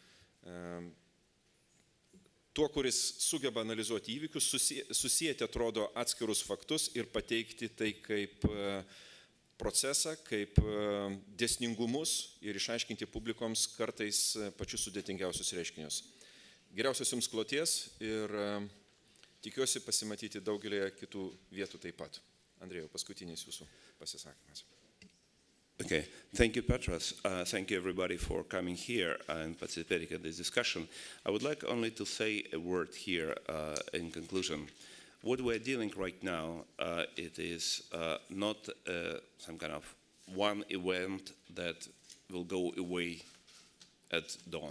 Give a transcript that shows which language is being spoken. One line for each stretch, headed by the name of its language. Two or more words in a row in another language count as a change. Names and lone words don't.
Lithuanian: tuo, kuris sugeba analizuoti įvykius, susijęti atrodo atskirus faktus ir pateikti tai kaip procesą, kaip dėsningumus ir išaiškinti publikoms kartais pačius sudėtingiausius reiškinius. Geriausios jums kloties ir tikiuosi pasimatyti daugelėje kitų vietų taip pat. Andrėjau, paskutinis jūsų pasisakymas.
English: Okay, thank you, Petras. Thank you, everybody, for coming here and participating in this discussion. I would like only to say a word here in conclusion. What we're dealing right now, it is not some kind of one event that will go away at dawn.